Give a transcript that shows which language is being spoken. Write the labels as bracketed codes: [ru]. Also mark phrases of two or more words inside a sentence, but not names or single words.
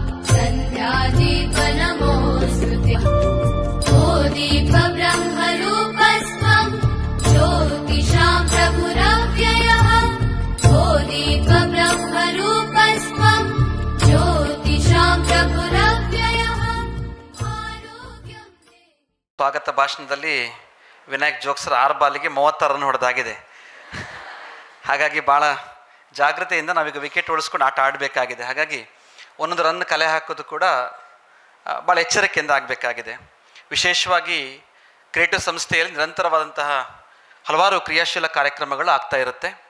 [sa] सन्ध्यादीपनमोऽस्तुते ओ दीप ब्रह्मरूपस्त्वम् ज्योतिषां प्रभुरव्ययः ओ दीप ब्रह्मरूपस्त्वम् ज्योतिषां प्रभुरव्ययः आरोग्यं [kn] ಸ್ವಾಗತ ಭಾಷಣದಲ್ಲಿ ವಿನಾಯಕ್ ಜೋಗ್ಸರ್ 6 ಬಾಲಿಗೆ 36 ರನ್ ಹೊಡೆದಾಗಿದೆ. ಹಾಗಾಗಿ ಭಾಳ ಜಾಗ್ರತೆಯಿಂದ ನಾವೀಗ ವಿಕೆಟ್ ಉಳಿಸ್ಕೊಂಡು ಆಟ ಆಡಬೇಕಾಗಿದೆ. ಹಾಗಾಗಿ ಒಂದೊಂದು ರನ್ ಕಲೆ ಹಾಕೋದು ಕೂಡ ಭಾಳ ಎಚ್ಚರಿಕೆಯಿಂದ ಆಗಬೇಕಾಗಿದೆ. ವಿಶೇಷವಾಗಿ ಕ್ರಿಯೇಟಿವ್ ಸಂಸ್ಥೆಯಲ್ಲಿ ನಿರಂತರವಾದಂತಹ ಹಲವಾರು ಕ್ರಿಯಾಶೀಲ ಕಾರ್ಯಕ್ರಮಗಳು ಆಗ್ತಾ ಇರುತ್ತೆ.